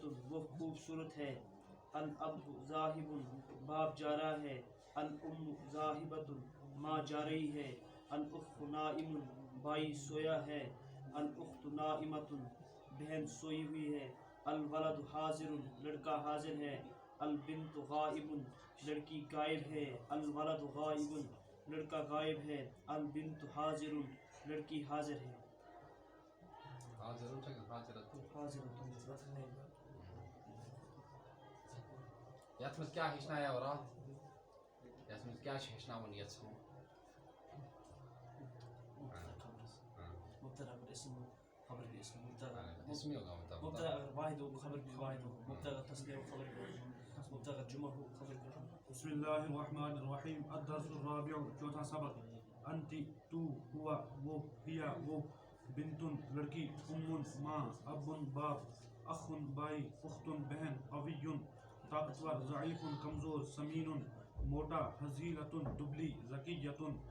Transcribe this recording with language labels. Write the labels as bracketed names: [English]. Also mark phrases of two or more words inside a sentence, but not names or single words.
[Urdu] وہ خوبصورت ہے [Arabic] الاب ذاہب [Urdu] باپ جا رہا ہے [Arabic] الام ذاہبۃ [Urdu] ماں جا رہی ہے [Arabic] الاخ نائم [Urdu] بھائی سویا ہے [Arabic] الاخت نائمۃ [Urdu] بہن سوئی ہوئی ہے [Arabic] الولد حاضر [Urdu] لڑکا حاضر ہے [Arabic] البنت غائب [Urdu] لڑکی غائب ہے [Arabic] الولد غائب [Urdu] لڑکا غائب ہے [Arabic] البنت حاضر [Urdu] لڑکی حاضر ہے [Kashmiri] یتھ منٛز کیٛاہ ہیٚچھنایو راتھ یتھ منٛز کیٛاہ چھِ ہیٚچھناوُن یژھان [Urdu] مبتدا اگر اسم ہو خبر بھی اسم مبتدا اسمی ہوگا مبتدا اگر واحد ہو خبر بھی واحد ہو مبتدا اگر تسنیہ ہو خبر بھی مبتدا اگر جمع ہو خبر بھی [Arabic] بسم اللہ الرحمن الرحیم الدرس الرابع [Urdu] چوتھا سبق انت تو ہوا وہ ہیا وہ بنتن لڑکی ام ماں ابن باپ اخن بھائی اختن بہن قوی طاقتور ضعیف کمزور سمین موٹا حزیلۃ دبلی زکیۃ